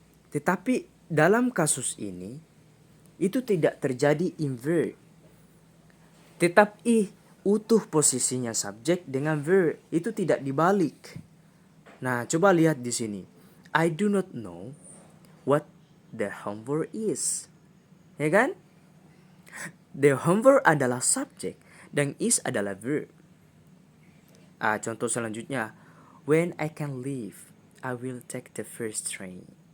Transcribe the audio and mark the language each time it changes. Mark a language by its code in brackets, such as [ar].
[id] Tetapi dalam kasus ini itu tidak terjadi invert. Tetapi utuh posisinya subjek dengan verb, itu tidak dibalik. Nah, coba lihat di sini. [en] I do not know what the homework is. [id] Ya kan? The homework adalah subjek dan is adalah verb. Contoh selanjutnya. [en] When I can leave, I will take the first train.